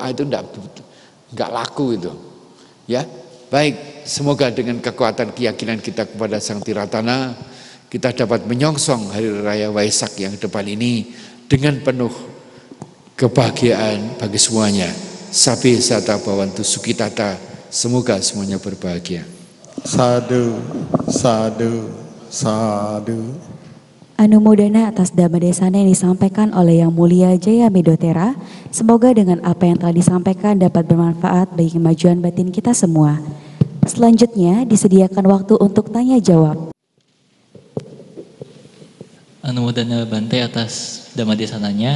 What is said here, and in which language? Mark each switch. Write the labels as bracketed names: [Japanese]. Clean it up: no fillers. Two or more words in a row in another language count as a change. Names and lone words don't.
[Indonesian] Itu enggak laku itu. Ya. Baik, semoga dengan kekuatan keyakinan kita kepada Sang Tiratana, kita dapat menyongsong hari raya Waisak yang depan ini dengan penuh kebahagiaan bagi semuanya. [Pali] Sabi sata bawantu sukitata. [Indonesian] Semoga semuanya berbahagia. [Pali] Sadu, sadu, sadu. [Indonesian] Anumodana atas Dhamma Desana yang disampaikan oleh Yang Mulia Jaya Medotera. Semoga dengan apa yang telah disampaikan dapat bermanfaat bagi kemajuan batin kita semua. Selanjutnya disediakan waktu untuk tanya jawab. Anumodana Bante atas Dhamma Desananya.